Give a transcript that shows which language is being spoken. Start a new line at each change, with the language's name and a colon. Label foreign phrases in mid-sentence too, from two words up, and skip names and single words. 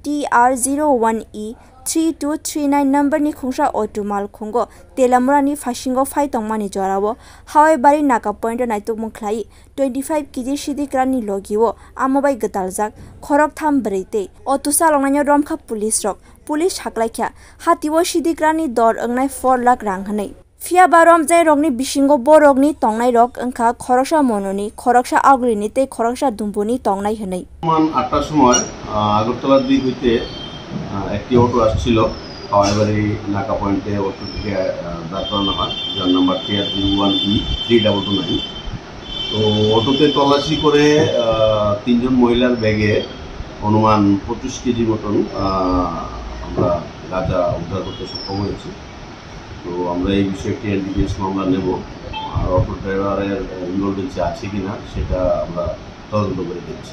Kok Borok: TR01E 3239 number ni khungsa otomal khungo telamura ni phasingo phai tongmani jorabo hawai bari naka point naituk mukhlai 25 kg sidikrani logiwo amobai gataljak khorok tham breite otusa longnai romkha police haklaikya hatiwo sidikrani dor angnai 4 lakh rang hanai Fia barom jai rogni bisingo borogni tongnai rok angkha khoroksa mononi khoroksa agulini tei khoroksa dumbuni tongnai hanai
Bangla: মান 8টার সময় আগরতলার দিক হইতে একটি অটো আসছিল হাওয়াইবাড়ি নাকা পয়েন্টে অটো থেকে দাঁড় করানো হয় যার নাম্বার TR01E 3229 তো অটোতে তল্লাশি করে তিনজন মহিলার ব্যাগে অনুমান 25 কেজি মতন আমরা গাঁজা উদ্ধার করতে সক্ষম হয়েছি তো আমরা এই বিষয়ে একটি NDPS মামলা নেব আর
English: auto driver's involvement
Bangla: আছে কিনা সেটা আমরা তদন্ত করে দেখছি